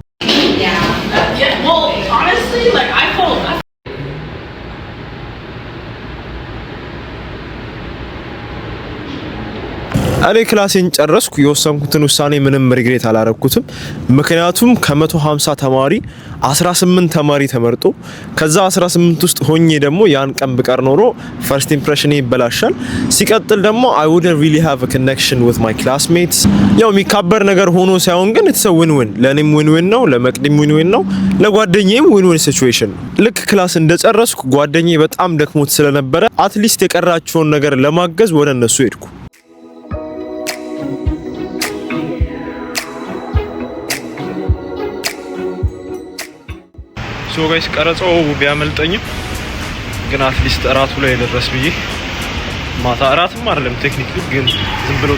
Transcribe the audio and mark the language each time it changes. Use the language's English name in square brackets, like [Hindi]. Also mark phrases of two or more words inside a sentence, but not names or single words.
[Amharic] እኔ ክላሴን ጨረስኩ። የወሰንኩትን ውሳኔ ምንም ሪግሬት አላረኩትም። ምክንያቱም ከ150 ተማሪ 18 ተማሪ ተመርጦ ከዛ 18 ውስጥ ሆኜ ደግሞ ያን ቀን ብቀር ኖሮ [English] first impression [Amharic] ይበላሻል። ሲቀጥል ደግሞ [English] I wouldn't really have a connection with my classmates። [Amharic] ያው የሚካበር ነገር ሆኖ ሳይሆን ግን [English] it's a win-win። [Amharic] ለኔም win-win ነው፣ ለመቅዲም win-win ነው፣ ለጓደኛዬም [English] win-win situation [Amharic] ነው። ልክ ክላስ እንደጨረስኩ ጓደኛዬ በጣም ደክሞት ስለነበረ አትሊስት የቀራቸውን ነገር ለማገዝ ወደ እነሱ ሄድኩ። [English] so guys [Amharic] ቀረጻው ቢያመልጠኝም ግን አትሊስት እራቱ ላይ ደረስ ብዬ ማታ እራትም አይደለም ቴክኒክሊ ግን ዝም ብለው